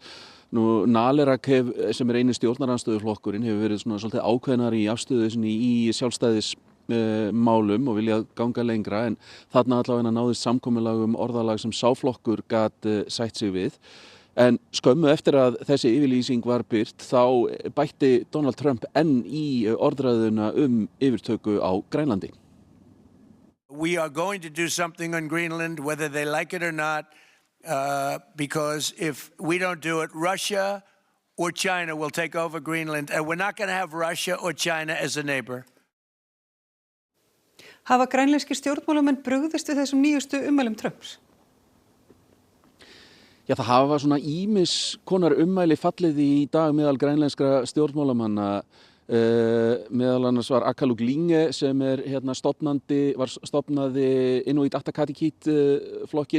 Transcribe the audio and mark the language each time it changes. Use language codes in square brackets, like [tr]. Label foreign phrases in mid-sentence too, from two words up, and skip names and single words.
[is] Nú Nalerak sem eini stjórnarandstöðuflokkurinn hefur verið svolítið ákveðnari í afstöðu í sjálfstæðismálum og vilja ganga lengra en þarna allavega náðist samkomulag orðalag sem sá flokkur gat sætt sig við. En skömmu eftir að þessi yfirlýsing var birt þá bætti Donald Trump enn í orðræðuna yfirtöku á Grænlandi. [en] We are going to do something on Greenland whether they like it or not because if we don't do it, Russia or China will take over Greenland and we're not going to have Russia or China as a neighbor. [is] Hafa grænlenskir stjórnmálamenn brugðist við þessum nýjustu ummælum Trumps? Já, það hafa svona ýmis konar ummæli fallið í dag meðal grænlenskra stjórnmálamanna. Meðal annars var Akaluk Linge sem stofnaði Inuit Ataqatigiit flokkin.